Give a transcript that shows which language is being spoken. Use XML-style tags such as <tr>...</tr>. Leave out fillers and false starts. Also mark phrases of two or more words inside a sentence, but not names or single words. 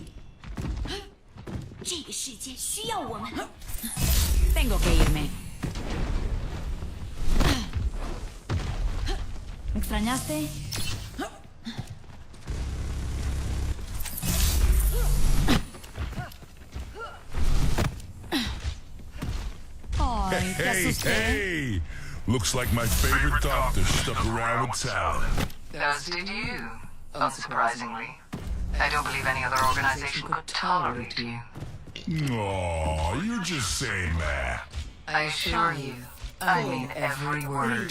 <zh>这个世界需要我们。</zh> <es>Tengo que irme. ¿Me extrañaste? Ay, te asusté.</es> <en>Hey! Looks like my favorite doctor stuck around with town. As did you, unsurprisingly. I don't believe any other organization could tolerate you. Aw, you're just saying that. I assure you, I mean every word.</en>